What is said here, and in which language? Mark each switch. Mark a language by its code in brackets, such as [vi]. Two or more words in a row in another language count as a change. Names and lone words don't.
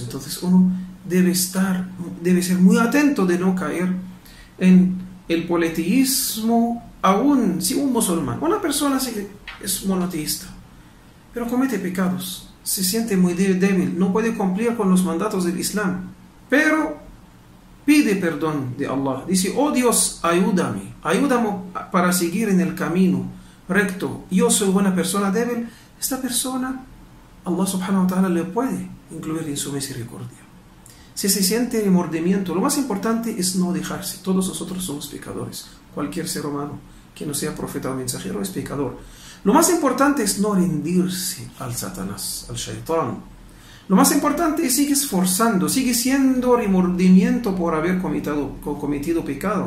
[es] Entonces uno debe ser muy atento de no caer en el politeísmo, aún si un musulmán, una persona es monoteísta, pero comete pecados, se siente muy débil, no puede cumplir con los mandatos del Islam, pero pide perdón de Allah, dice: oh Dios, ayúdame para seguir en el camino recto, yo soy una persona débil. Esta persona, Allah [ar] سبحانه وتعالى [es] le puede incluir en su misericordia. Si se siente remordimiento, lo más importante es no dejarse. Todos nosotros somos pecadores, cualquier ser humano que no sea profeta o mensajero es pecador. Lo más importante es no rendirse al Satanás, al Shaitán. Lo más importante es sigue esforzando, sigue siendo remordimiento por haber cometido pecado.